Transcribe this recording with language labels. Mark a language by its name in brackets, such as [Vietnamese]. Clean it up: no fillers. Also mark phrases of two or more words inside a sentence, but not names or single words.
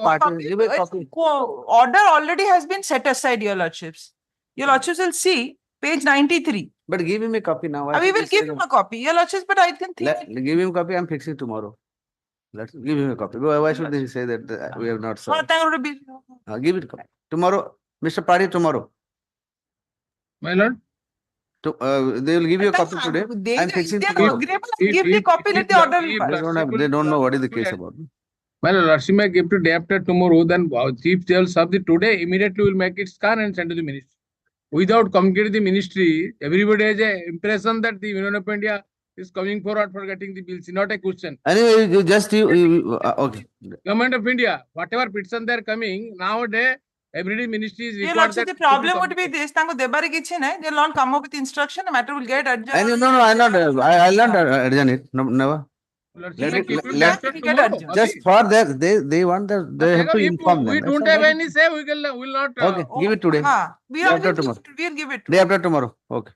[English] party, give a copy. order already has been set aside, your lordships. Your lordships will see page 93. But give him a copy now. Why We should will he say give him that? a copy, your lordships, but I can think. Give him a copy, I'm fixing tomorrow. Let's give him a copy. Why should he say that we have not ହଁ, served? [Odia] ତାଙ୍କର ଗୋଟେ bill- [English] Give it a copy. Tomorrow, Mr. Pari, tomorrow. My lord. They will give you a copy today. They- I'm fixing they are tomorrow. agreeable, give the copy, let the order be passed. They don't know what is the case about. My lord, Lordship may give to day after tomorrow, then chief jail serve the today, immediately will make it scan and send to the ministry. Without communicating the ministry, everybody has a impression that the Union of India is coming forward for getting the bills, not a question. Anyway, okay. Government of India, whatever petition they are coming, nowadays, every ministry is Your required lordship, that. the problem would be this, [Odia] ତାଙ୍କୁ ଦେବାରେ କିଛି ନାହିଁ, [English] they will not come up with instruction, the matter will get adjourned. No, I'll not adjourn it. No, never. Lordship Let may it- keep it let- after let- tomorrow. let- Just for that, they want that, they have to If inform them. we That's don't all. have any say, we will not. Okay, give it today. हाँ, we Day will after give tomorrow. it, we will give it. Day after tomorrow. Okay.